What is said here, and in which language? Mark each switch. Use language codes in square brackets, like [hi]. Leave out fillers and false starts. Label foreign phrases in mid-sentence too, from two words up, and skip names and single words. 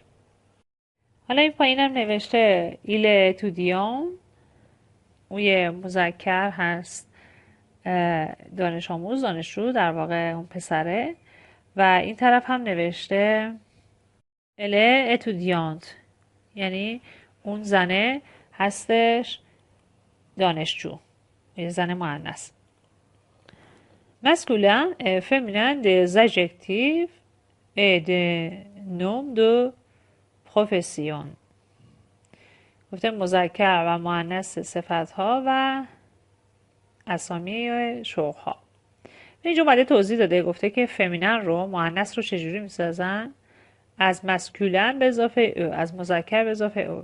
[fa] حالا این پایینم نوشته [fr] il étudiant, [fa] اون یه مذکر هست، دانش آموز، دانشجو در واقع اون پسره. و این طرف هم نوشته [fr] elle étudiante, [fa] یعنی اون زنه هستش دانشجو، یه زن مؤنث. [fr] masculin et féminin des adjectifs et des noms de profession. [fa] گفته مذکر و مؤنث صفت‌ها و اسامی شغل‌ها. اینجا اومده توضیح داده، گفته که فمینن رو، مؤنث رو چجوری میسازن؟ از مسکولن به اضافه او، از مذکر به اضافه او.